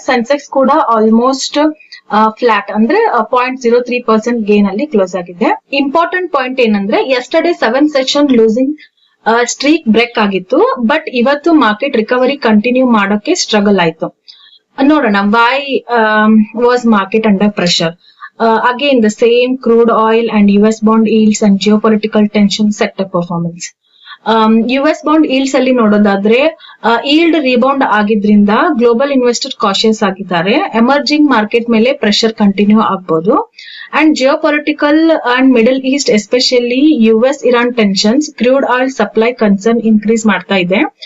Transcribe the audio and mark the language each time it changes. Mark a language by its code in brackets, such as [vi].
[kn] ಸೆನ್ಸೆಕ್ಸ್ ಕೂಡ almost flat ಅಂದ್ರೆ 0.03% gain ಅಲ್ಲಿ ಕ್ಲೋಸ್ ಆಗಿದೆ. ಇಂಪಾರ್ಟೆಂಟ್ ಪಾಯಿಂಟ್ ಏನಂದ್ರೆ, yesterday 7 session losing strike break ಆಗಿತ್ತು, ಬಟ್ ಇವತ್ತು ಮಾರ್ಕೆಟ್ ರಿಕವರಿ ಕಂಟಿನ್ಯೂ ಮಾಡೋಕೆ ಸ್ಟ್ರಗಲ್ ಆಯ್ತು. ನೋಡೋಣ, [en] Why was market under pressure? Again, the same crude oil and US bond yields and geopolitical tension sector performance. [kn] US bond yields ಅಲ್ಲಿ ನೋಡೋದಾದ್ರೆ, yield rebound ಆಗಿದ್ರಿಂದ global investor cautious ಆಗಿದ್ದಾರೆ. Emerging market ಮೇಲೆ pressure continue ಆಗ್ಬಹುದು. And ಜಿಯೋಪೊಲಿಟಿಕಲ್ and middle East, especially US Iran tensions crude oil supply concern increase ಮಾಡ್ತಾ ಇದೆ.